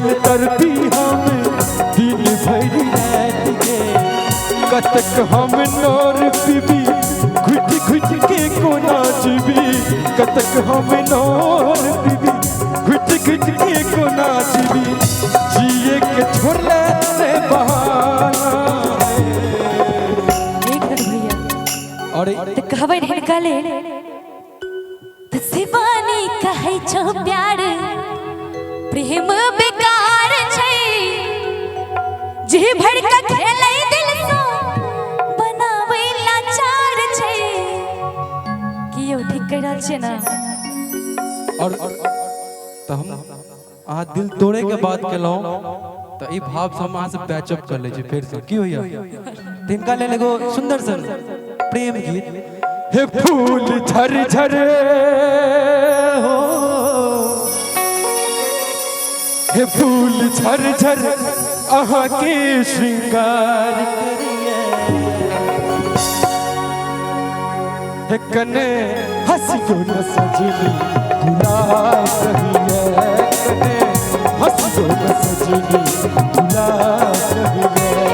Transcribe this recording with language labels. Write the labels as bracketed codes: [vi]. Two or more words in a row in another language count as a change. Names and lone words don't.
[mai] तरपी हम दिन भरी रात गे कतक हम नौर पीबी घुट घुट के कोना जीबी कतक हम नौर पीबी घुट घुट के कोना जीबी जिए के छोड़ले से बहाना एक मिनट भैया अरे तो कहबै नहीं निकाले तो शिवानी कहै छो प्यार प्रेम बेकार छै जी भर के खेलै दिल सो बनाबै लाचार छै कि यौ ठीक कह रहल छै ना और तो हम अहाँ दिल तोड़े के बात केलहुँ तो ई भाव से हम अहाँ से पैचअप कर ले छी फिर से की होइया तिनका लेल एगो सुंदर सन प्रेम गीत हे फूल झर झर हो हे फूल झर झर अहाँ के श्रृंगार करिए हे कने हंसियो न सजनी भुला कहिए कने हंसियो न सजनी भुला कहिए